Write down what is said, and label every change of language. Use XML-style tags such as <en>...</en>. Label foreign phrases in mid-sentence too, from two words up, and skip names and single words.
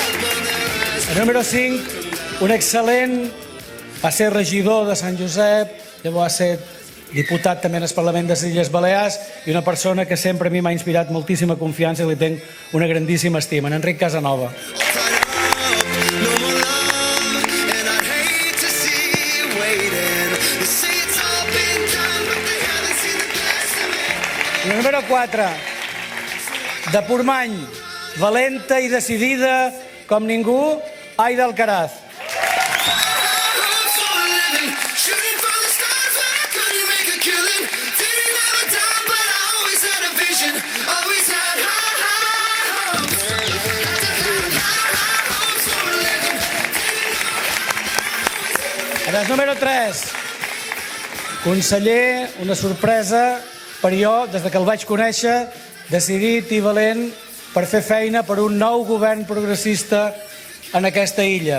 <ca>El número 5, un excel·lent, va ser regidor de Sant Josep, llavors va ser diputat també en el Parlament de les Illes Balears i una persona que sempre a mi m'ha inspirat moltíssima confiança i li tenc una grandíssima estima, en Enric Casanova.</ca> <en>No more love, and I hate to see you waiting. They say it's all been done, but they haven't seen the best of me.</en> <ca>I la número 4, de Portmany, valenta i decidida com ningú, Aida Alcaraz.</ca> <en>Hopes for a living, shooting for the stars when I couldn't make a killing. Didn't have a dime, but I always had a vision. Always had high hopes. High hopes for a living.</en> <ca>En el número 3, conseller, una sorpresa per jo, des que el vaig conèixer, decidit i valent per fer feina per un nou govern progressista en aquesta illa.</ca>